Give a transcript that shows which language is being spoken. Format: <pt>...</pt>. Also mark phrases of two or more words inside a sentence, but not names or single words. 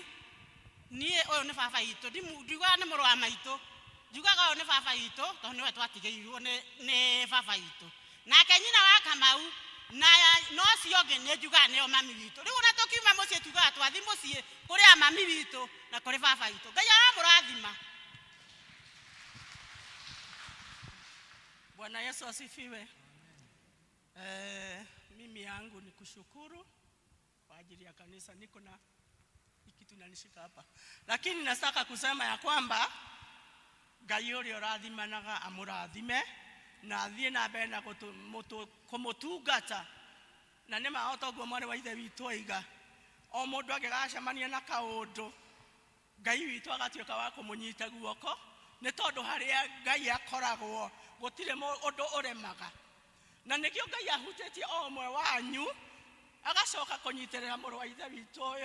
<ki>Niĩ ũyũ nĩ baba witũ ndiugaga nĩ mũrũ wa maitũ njugaga ũyũ nĩ baba witũ tondũ nĩwe twatigĩirwo nĩ baba witũ nake nyina wa Kamau na no cio ũngĩ nĩ njugaga nĩo mami witũ. Rĩu ona tũkiuma mũciĩ tugaga twathi mũciĩ kũrĩ mami witũ na kũrĩ baba witũ. Ngai aramũrathima.</ki> <sw>Bwana Yesu asifiwe. Mimi yangu ni kushukuru kwa ajili ya kanisa. Niko na kitu nanishika hapa, lakini nataka kusema ya kwamba</sw> <ki>Ngai ũrĩa ũrathimanaga amũrathime na athiĩ na mbere na kũmũtungata na nĩ mahota ũguo mwarĩ wa ithe witũ oiga o mũndũ angĩgacemania na kaũndũ Ngai witũ agatuĩka wa kũmũnyita guoko nĩ tondũ harĩa Ngai akoragwo gũtirĩ ũndũ ũremaga na nĩkĩo Ngai ahutĩtie o ũmwe wanyu agacoka kũnyitĩrĩra mũrũ wa ithe witũ ũyũ.</ki>